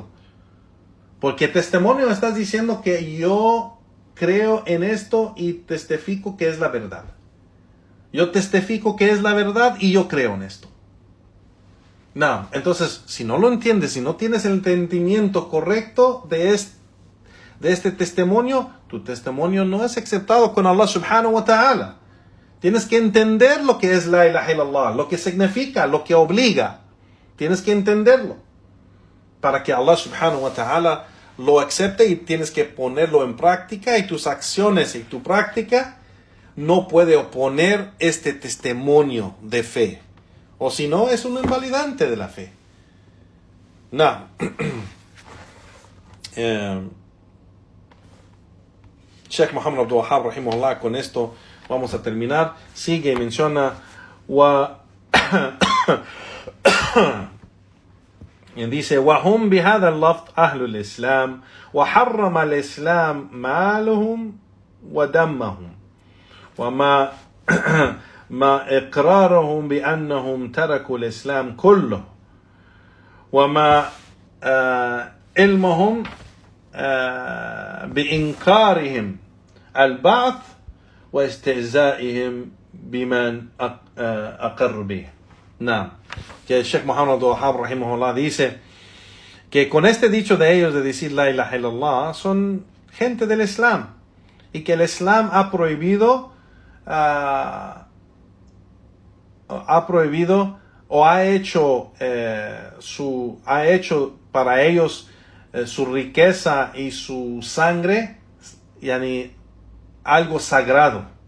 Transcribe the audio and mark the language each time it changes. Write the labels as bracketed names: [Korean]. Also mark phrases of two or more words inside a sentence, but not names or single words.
[Spanish] Porque testimonio estás diciendo que yo creo en esto y testifico que es la verdad. Yo testifico que es la verdad y yo creo en esto. No, entonces, si no lo entiendes, si no tienes el entendimiento correcto de este testimonio, tu testimonio no es aceptado con Allah [Arabic] سبحانه وتعالى. [Spanish] Tienes que entender lo que es [Arabic] لا إله إلا الله, [Spanish] lo que significa, lo que obliga. Tienes que entenderlo para que Allah [Arabic] سبحانه وتعالى [Spanish] lo acepte, y tienes que ponerlo en práctica, y tus acciones y tu práctica no puede oponer este testimonio de fe. O si no, es un invalidante de la fe. No. Sheikh Muhammad Abdul Wahhab rahimahullah, con esto vamos a terminar, sigue y menciona y dice [Arabic] وهم بهذا اللفظ أهل الإسلام وحرم الإسلام مالهم ودمهم وما إقرارهم بأنهم تركوا الإسلام كله وما علمهم بإنكارهم البعث واستهزائهم بمن أقر به. نعم. [Spanish] Que el Sheikh Muhammad Abdul Wahhab rahimahullah dice que con este dicho de ellos de decir [Arabic] لا إله إلا الله [Spanish] son gente del Islam y que el Islam ha prohibido o ha hecho para ellos su riqueza y su sangre, yani algo sagrado.